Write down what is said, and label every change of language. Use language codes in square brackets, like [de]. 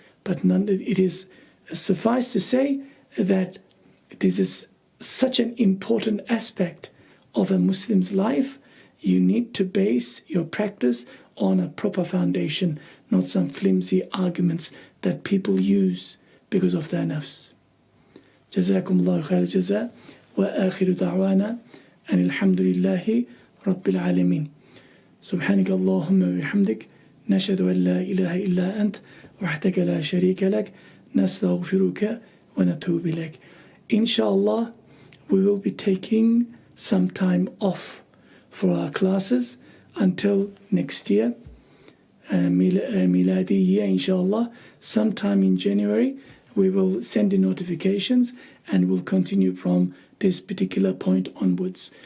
[en] But it is suffice to say that this is such an important aspect of a Muslim's life, you need to base your practice on a proper foundation, not some flimsy arguments that people use because of their nafs. [ar] جزاكم الله خير الجزاء وآخر دعوانا أن الحمد لله رب العالمين. سبحانك اللهم وبحمدك نشهد أن لا إله إلا أنت وحدك لا شريك لك نستغفرك ونتوب إليك. [en] Inshallah, we will be taking some time off for our classes until next year, Miladi year, inshallah. Sometime in January, we will send the notifications and we'll continue from this particular point onwards.